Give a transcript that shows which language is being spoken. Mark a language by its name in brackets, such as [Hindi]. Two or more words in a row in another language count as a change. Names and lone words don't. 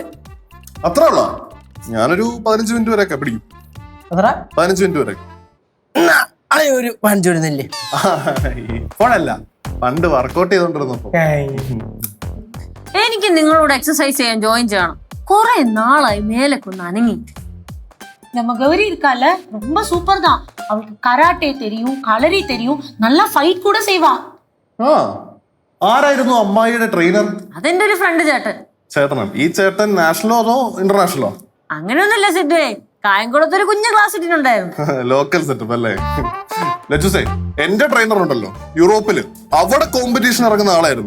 [Malayalam] അത്ര ഉള്ള? ഞാനൊരു 15 മിനിറ്റ് വരെയൊക്കെ പിടിക്കും. 15 മിനിറ്റ് വരെ. ഒരു 5 വരുന്നില്ലേ? ഇപ്പോഴല്ല, പണ്ട് വർക്കൗട്ട് ചെയ്തോണ്ടിരുന്നപ്പോ. എനിക്ക് നിങ്ങളോട് എക്സസൈസ് ചെയ്യാൻ ജോയിൻ ചെയ്യണം. കുറെ നാളായി മേലൊക്കെ ഒന്ന് അനങ്ങി. [Tamil] நம்ம கௌரி இருக்கால, ரொம்ப சூப்பர் தான். அவளுக்கு கராட்டே தெரியும், களரி தெரியும், நல்லா ஃபைட் கூட செய்வா. [Malayalam] ആരായിരുന്നു അമ്മായിയുടെ ട്രെയിനർ? അതെന്റെ ഒരു ഫ്രണ്ട് ചേട്ടൻ. ചേട്ടനാണ്. ഈ ചേട്ടൻ നാഷണലോ അതോ ഇന്റർനാഷണലോ? അങ്ങനെയൊന്നുമില്ല സിദ്ധുവേ, കായംകുളത്തൊരു കുഞ്ഞു ക്ലാസ് ഇട്ടിട്ടുണ്ടായിരുന്നു. ലോക്കൽ സെറ്റപ്പ് അല്ലേ? ലച്ചുസേ, എന്റെ ട്രെയിനർ ഉണ്ടല്ലോ യൂറോപ്പില്, അവിടെ കോമ്പറ്റീഷൻ ഇറങ്ങുന്ന ആളായിരുന്നു.